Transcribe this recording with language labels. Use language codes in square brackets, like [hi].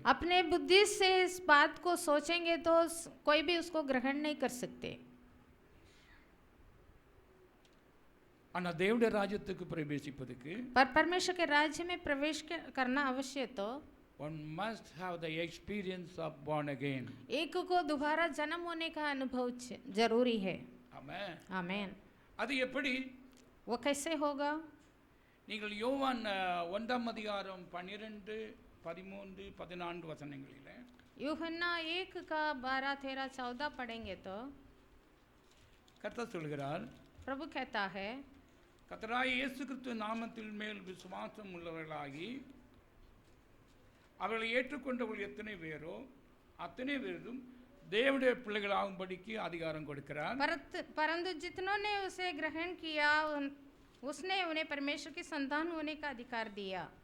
[hi] अपने बुद्धि से इस बात को सोचेंगे तो कोई भी उसको ग्रहण नहीं कर सकते. [ta] ஆனால் தேவனுடைய ராஜ்யத்துக்கு பிரவேசிப்பதற்கு [hi] पर परमेश्वर के राज्य में प्रवेश करना अवश्य तो [en] one must have the experience of born again. [hi] एक को दोबारा जन्म होने का अनुभव जरूरी है. [ta] ஆமென். [hi] आमीन. [ta] அது எப்படி? [hi] वो कैसे होगा? [ta] நீங்கள் யோவான் 1 அதிகாரம் 12, 13, 14 வசனங்களிலே [hi] यूहन्ना 1 का 12, 13, 14 पढ़ेंगे तो [ta] கர்த்தர் சொல்கிறார், [hi] प्रभु कहता है, [ta] கர்த்தராகிய இயேசு கிறிஸ்து நாமத்தின் மேல் விசுவாசம் உள்ளவர்களாகி அவர்களை ஏற்றுக்கொண்டவர்கள் எத்தனை பேரோ அத்தனை பேரும் தேவனுடைய பிள்ளைகளாகும்படிக்கு அதிகாரம் கொடுக்கிறார். [hi] परंतु जितनों ने उसे ग्रहण किया उसने उन्हें परमेश्वर की संतान होने का अधिकार दिया.